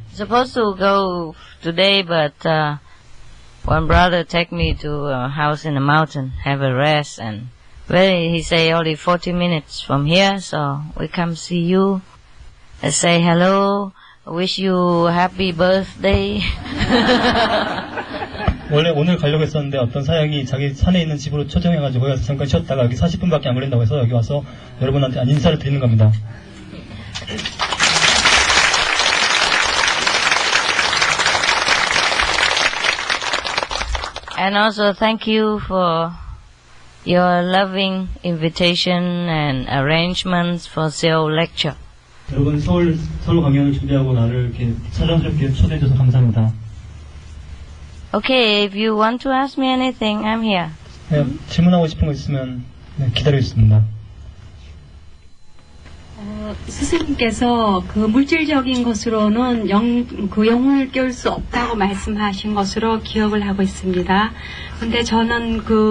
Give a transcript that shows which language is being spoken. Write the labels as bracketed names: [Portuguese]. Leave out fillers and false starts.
[English] Supposed to go today, but one brother take me to a house in the mountain, have a rest, and he say only 40 minutes from here, so we come see you, and say hello, wish you happy birthday. [Korean] 원래 오늘 가려고 했었는데 어떤 사역이 자기 산에 있는 집으로 초청해가지고 거기 가서 잠깐 쉬었다가 여기 40분밖에 안 걸린다고 해서 여기 와서 여러분한테 인사를 드리는 겁니다. [English] And also thank you for your loving invitation and arrangements for Seoul lecture. [Korean] 여러분 서울 강연을 준비하고 나를 이렇게 사랑스럽게 초대해줘서 감사합니다. [English] Okay, if you want to ask me anything, I'm here. [Korean] 네, 질문하고 싶은 거 있으면 기다리고 있습니다. 스승님께서 그 물질적인 것으로는 영혼을 깨울 수 없다고 말씀하신 것으로 기억을 하고 있습니다. 근데 저는